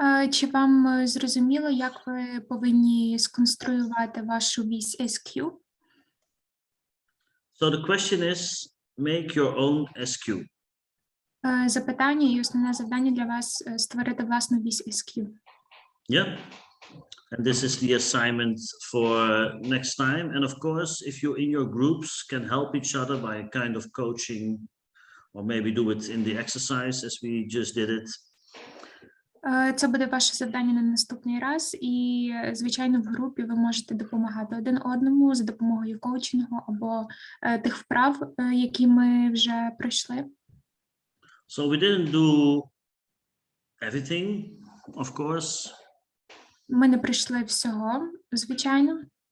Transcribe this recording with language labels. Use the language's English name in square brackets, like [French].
[Ukrainian] Чи вам зрозуміло, як ви повинні сконструювати вашу вісь SQ? [English] So the question is, make your own SQ. [Ukrainian] Запитання і основне завдання для вас створити власну вісь SQ. Yeah. [English] And this is the assignment for next time. And of course, if you in your groups can help each other by a kind of coaching, or maybe do it in the exercise as we just did it. [Ukrainian] Це буде ваше завдання на наступний раз, і, звичайно, в групі ви можете допомагати один одному за допомогою коучингу або тих вправ, які ми вже пройшли. [English] So we didn't do everything, of course. [Ukrainian] Ми не пройшли всього, звичайно.